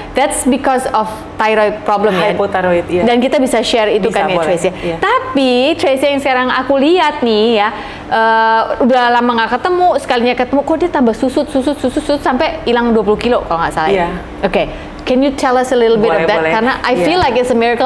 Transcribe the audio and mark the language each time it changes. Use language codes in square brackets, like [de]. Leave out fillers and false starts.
[en] That's because of thyroid problem ya. [id] Hypothyroid ya. Dan kita bisa share itu Bisa, kan ya boleh. Tracy. Iya. Tapi Tracy yang sekarang aku lihat nih ya, udah lama nggak ketemu, sekalinya ketemu kok dia tambah susut sampai hilang 20 kilo kalau nggak salah. Iya. Oke. [en] Can you tell us a little bit of that? [id] Boleh. Karena [en] I feel like it's a miracle.